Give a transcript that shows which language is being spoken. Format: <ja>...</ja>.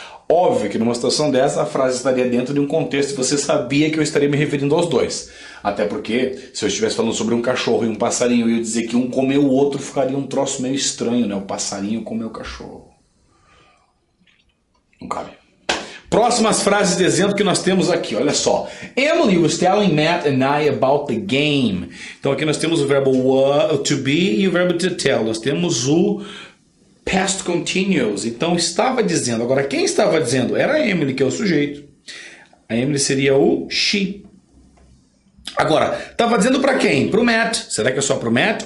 <pt>Óbvio que numa situação dessa a frase estaria dentro de um contexto e você sabia que eu estaria me referindo aos dois. Até porque, se eu estivesse falando sobre um cachorro e um passarinho e eu dizer que um comeu o outro, ficaria um troço meio estranho, né? O passarinho comeu o cachorro. Não cabe. Próximas frases de exemplo que nós temos aqui, olha só.</pt> <en>Emily was telling Matt and I about the game.</en> <pt>Então aqui nós temos o verbo to be e o verbo to tell. Nós temos o past continuous. Então estava dizendo. Agora quem estava dizendo? Era a Emily, que é o sujeito. A Emily seria o she. Agora, estava dizendo para quem? Para o Matt. Será que é só para o Matt?</pt>